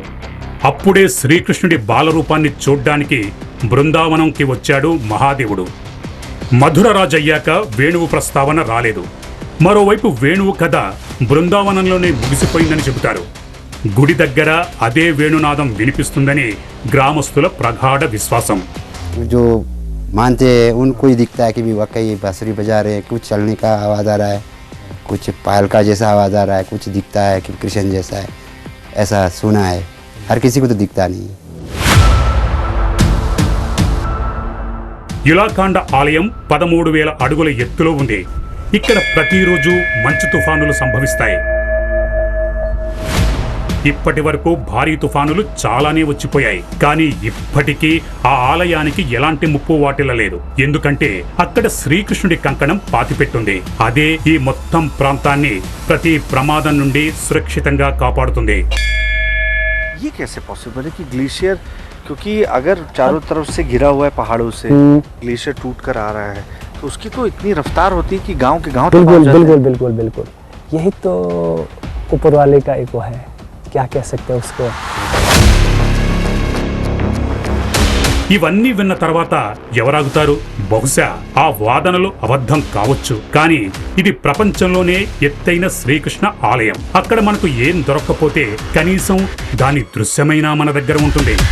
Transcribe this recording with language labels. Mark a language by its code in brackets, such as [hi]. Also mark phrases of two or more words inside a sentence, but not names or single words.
[te] అప్పుడే శ్రీకృష్ణుడి బాలరూపాన్ని చూడ్డానికి బృందావనంకి వచ్చాడు మహాదేవుడు. మధురరాజయ్యాక వేణువు ప్రస్తావన రాలేదు. మరోవైపు వేణువు కథ బృందావనంలోనే ముగిసిపోయిందని చెబుతారు. గుడి దగ్గర అదే వేణునాదం వినిపిస్తుందని గ్రామస్తుల ప్రగాఢ విశ్వాసం. [hi] जो मानते हैं उनको ही दिखता है कि भी वाकई बांसुरी बजा रहे हैं, कुछ चलने का आवाज़ आ रहा है, कुछ पायल का जैसा आवाज़ आ रहा है, कुछ दिखता है कि कृष्ण जैसा है, ऐसा सुना है. हर किसी को तो दिखता नहीं. [te] యులాకాండ ఆలయం 13,000 అడుగుల ఎత్తులో ఉంది. ఇక్కడ ప్రతిరోజు మంచు తుఫానులు సంభవిస్తాయి. ఇప్పటి వరకు భారీ తుఫానులు చాలానే వచ్చిపోయాయి. కానీ ఇప్పటికీ ఆ ఆలయానికి ఎలాంటి ముప్పు వాటిల్లలేదు. ఎందుకంటే అక్కడ శ్రీకృష్ణుడి కంకణం పాతిపెట్టుంది. అదే ఈ మొత్తం ప్రాంతాన్ని ప్రతి ప్రమాదం నుండి సురక్షితంగా కాపాడుతుంది. [hi] ये कैसे पॉसिबल है कि ग्लेशियर, क्योंकि अगर चारों तरफ से घिरा हुआ है पहाड़ों से, ग्लेशियर टूट कर आ रहा है तो उसकी तो इतनी रफ्तार होती है कि गांव के गांव तक पहुंच जाते हैं. बिल्कुल बिल्कुल बिल्कुल. यही तो ऊपर वाले का एक वो है, क्या कह सकते हैं उसको. [te] ఇవన్నీ విన్న తర్వాత ఎవరాగుతారు? బహుశా ఆ వాదనలు అబద్ధం కావచ్చు. కానీ ఇది ప్రపంచంలోనే ఎత్తైన శ్రీకృష్ణ ఆలయం. అక్కడ మనకు ఏం దొరక్కపోతే కనీసం దాని దృశ్యమైనా మన దగ్గర ఉంటుంది.